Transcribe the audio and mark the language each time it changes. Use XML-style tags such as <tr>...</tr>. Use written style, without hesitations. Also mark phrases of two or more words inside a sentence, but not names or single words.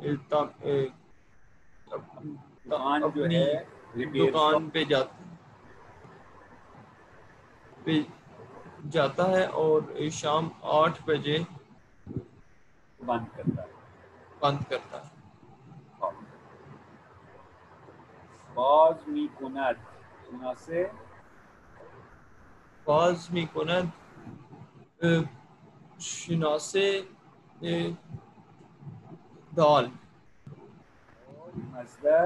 <ur>دکان جو ہے Repair دکان</ur> <en>shop.</en> <ur>پہ جاتا ہے اور شام 8 بجے بند کرتا ہے. بند کرتا ہے.</ur> <fa>باز می کند شناسه باز می کند شناسه دال. مصدر</fa>